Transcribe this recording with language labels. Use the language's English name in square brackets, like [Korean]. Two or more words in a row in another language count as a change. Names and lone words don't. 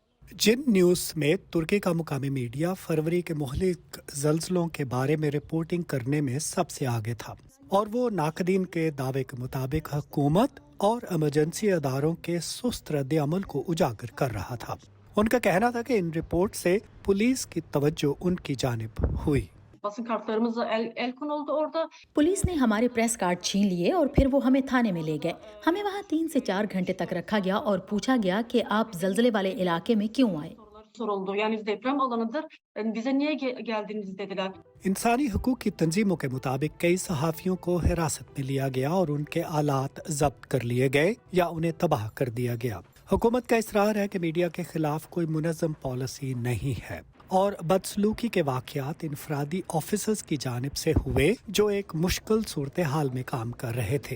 [Urdu] جن نیوز سمیت ترکی کا مقامی میڈیا فروری کے مہلک زلزلوں کے بارے میں رپورٹنگ کرنے میں سب سے آگے تھا اور وہ ناقدین کے دعوے کے مطابق حکومت اور ایمرجنسی اداروں کے سست ردعمل کو اجاگر کر رہا تھا. ان کا کہنا تھا کہ ان رپورٹ سے پولیس کی توجہ ان کی جانب ہوئی. [Turkish] Basın kartlarımızla el konuldu orada. [Urdu] پولیس نے ہمارے [English] press card [Urdu] چھین لیے اور پھر وہ ہمیں تھانے میں لے گئے. ہمیں وہاں 3 سے 4 گھنٹے تک رکھا گیا اور پوچھا گیا کہ آپ زلزلے والے علاقے میں کیوں آئے. [Turkish] Soruldu. Yani biz deprem alanıdır. Bize niye geldiniz dediler. [Urdu] انسانی حقوق کی تنظیموں کے مطابق کئی صحافیوں کو حراست میں لیا گیا اور ان کے آلات ضبط کر لیے گئے یا انہیں تباہ کر دیا گیا. حکومت کا اصرار ہے کہ میڈیا کے خلاف کوئی منظم پالیسی نہیں ہے اور بدسلوکی کے واقعات انفرادی آفیسرز کی جانب سے ہوئے جو ایک مشکل صورت حال میں کام کر رہے تھے.